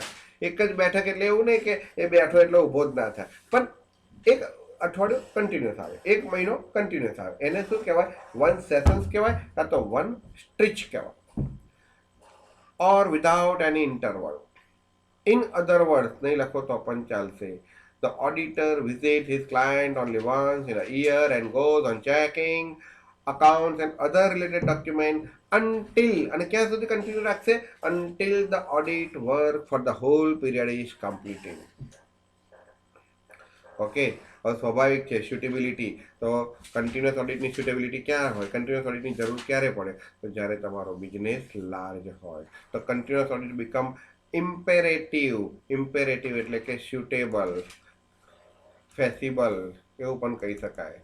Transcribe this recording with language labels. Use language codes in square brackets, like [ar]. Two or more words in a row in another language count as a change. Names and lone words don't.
[gu] એક જ બેઠક એટલે એવું નહીં કે એ બેઠો એટલે ઊભો જ ના થાય, પણ એક અઠવાડિયું કન્ટિન્યુઅસ આવે, એક મહિનો કન્ટિન્યુઅસ આવે, એને શું કહેવાય? [en] one sessions [gu] કહેવાય, કાં તો [en] one stretch [gu] કહેવાય. [en] or without any interval. in other words [gu] નહીં લખો તો પણ ચાલશે. [en] The auditor visits his client only once in a year and goes on checking accounts and other related documents until, [gu] અને ક્યાં સુધી કન્ટિન્યુ રાખશે? [en] Until the audit work for the whole period is completed. [gu] ઓકે, હવે સ્વાભાવિક છે સ્યુટેબિલિટી. તો [en] continuous auditની [gu] સ્યુટેબિલિટી ક્યાં હોય? [en] continuous auditની [gu] જરૂર ક્યારે પડે? તો જ્યારે તમારો [en] business large [gu] હોય. તો [en] continuous audit become imperative. imperative [gu] એટલે કે [en] suitable, feasible [gu] એવું પણ કહી શકાય.